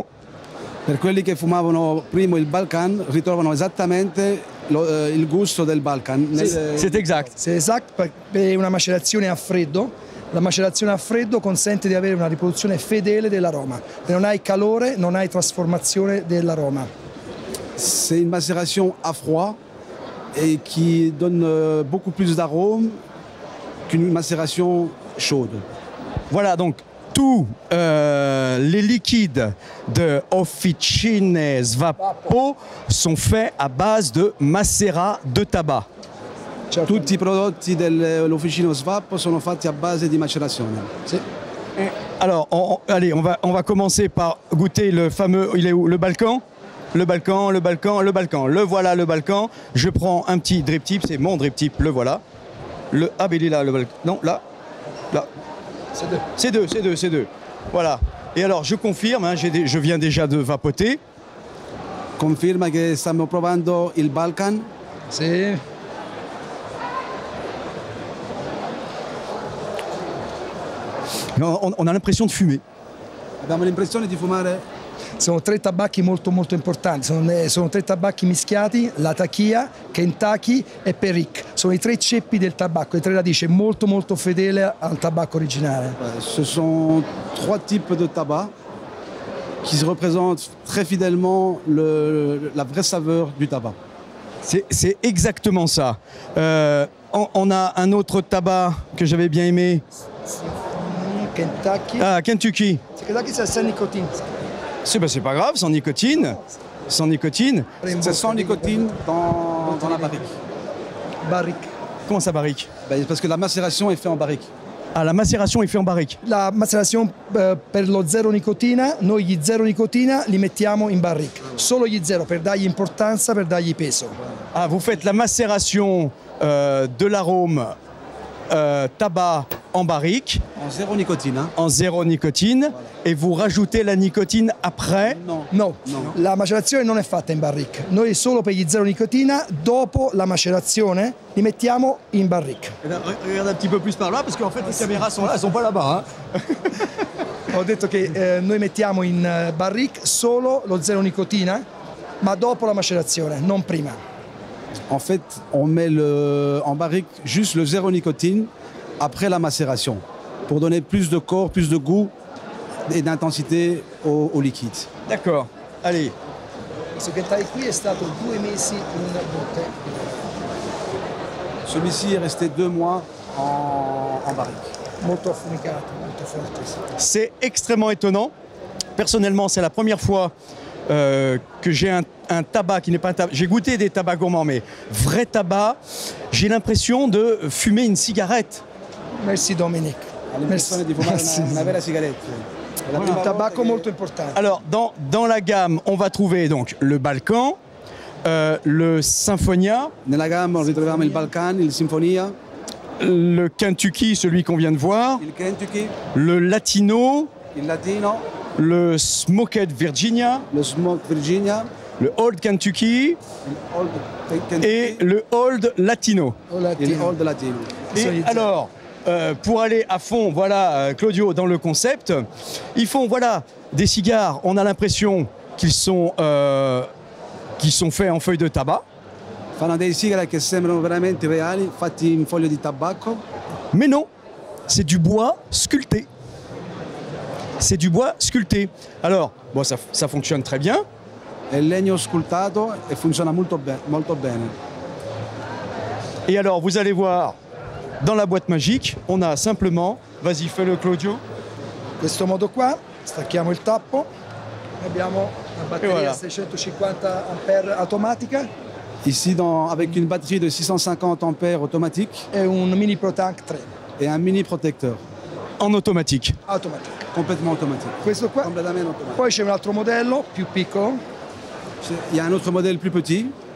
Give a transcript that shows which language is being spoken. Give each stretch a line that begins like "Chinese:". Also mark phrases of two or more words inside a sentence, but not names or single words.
Italian: Per quelli che fumavano prima il Balkan ritrovano esattamente il gusto del Balkan.
French: C'est exact. C'est exact,
Italian: per una macerazione a freddo. La macerazione a freddo consente di avere una riproduzione fedele dell'aroma. Non hai calore, non hai trasformazione dell'aroma.
French: C'est une macération à froid et qui donne beaucoup plus d'arômes qu'une macération chaude. Voilà, donc tous les liquides de Officine Svapo sont faits à base de macérat de tabac.
Italian: Tutti i prodotti dell'Officine Svapo sono fatti a base di macerazione. Sì.
French: Alors, allez, on va commencer par goûter le fameux, il est où, le Balkan? Le Balkan. Le voilà, le Balkan. Je prends un petit drip tip, c'est mon drip tip, le voilà. Ah, mais il est là, le Balkan. Non, là. C'est deux. Voilà. Et alors, je confirme, hein, je viens déjà de vapoter.
Italian: Conferma che stiamo provando il Balkan. Sì.
French: On a l'impression de fumer.
Italian: Abbiamo l'impressione di fumare. Sono tre tabacchi molto importanti, sono tre tabacchi mischiati, la Tachia, Kentucky e Perique. Sono i tre ceppi del tabacco, le tre radici, molto fedele al tabacco originale.
French: Ce sont trois types de tabac qui représentent très fidèlement la vraie saveur du tabac. C'est exactement ça. On a un autre tabac que j'avais bien aimé. Kentucky. Ah, Kentucky. Kentucky, c'est sans nicotine. C'est pas grave, sans nicotine. Sans nicotine. C'est sans nicotine dans la barrique. Barrique. Comment ça, barrique? Parce que la macération est faite en barrique. Ah, la macération est faite en barrique.
Italian: La macerazione per lo zero nicotina, noi gli zero nicotina li mettiamo in barrique. Solo gli zero per dargli importanza, per dargli peso.
French: Ah, vous faites la macération de l'arôme tabac en barrique, En zéro nicotine. Hein. en zéro nicotine, et vous rajoutez la nicotine après. Non.
Italian: No, No. la macerazione non è fatta in barrique. Noi solo per gli zero nicotina, dopo la macerazione, li mettiamo in barrique.
French: Regarde un petit peu plus par là, parce qu'en fait les caméras sont là, elles sont pas là-bas. Hein.
Italian: Ho detto che noi mettiamo in barrique solo lo zero nicotina, ma dopo la macerazione, non prima.
French: En fait, on met en barrique juste le zéro nicotine après la macération pour donner plus de corps, plus de goût et d'intensité au liquide. D'accord. Allez.
Italian: Questo che stai qui è stato 2 mesi in botte.
French: Celui-ci est resté 2 mois en barrique.
Italian: Molto affumicato, molto forte.
French: C'est extrêmement étonnant. Personnellement, c'est la première fois que j'ai un tabac qui n'est pas un tabac. J'ai goûté des tabacs gourmands, mais vrai tabac, j'ai l'impression de fumer une cigarette. Merci Dominique.
Italian: Ha l'impressione di fumare una vera sigaretta. È la prima Un volta tabacco che- molto importante.
French: Alors, dans la gamme, on va trouver donc le Balkan, le Symphonia,
Italian: Nella gamma ritroviamo il Balkan, il Sinfonia,
French: le Kentucky, celui qu'on vient de voir,
Italian: il Kentucky,
French: le Latino,
Italian: il Latino,
French: le Smoked Virginia,
Italian: lo Smoke Virginia,
French: le Old Kentucky
Italian: il Old Kentucky
French: et le Old Latino.
Italian: e il Old Latino.
French: Et alors, pour aller à fond, voilà, Claudio, dans le concept, ils font, voilà, des cigares, on a l'impression qu'ils sont faits en feuilles de tabac,
Italian: Fanno dei sigari che sembrano veramente reali, fatti in foglio di tabacco,
French: mais non, c'est du bois sculpté. C'est du bois sculpté. Alors, bon, ça fonctionne très bien.
Italian: è legno scultato e funziona molto bene.
French: Et alors, vous allez voir, dans la boîte magique, on a simplement, vas-y, fais-le Claudio.
Italian: In questo modo qua, stacchiamo il tappo, abbiamo una batteria
French: voilà.
Italian: 650 ampere automatica
French: Ici, avec une batterie de 650 ampères automatique
Italian: e un mini Pro Tank 3
French: et un mini protecteur, En automatique.
Italian: automatico.
French: complètement automatique.
Italian: Questo qua. Completamente automatico. Poi c'è un altro modello più piccolo,
French: Il y a un autre modèle plus petit,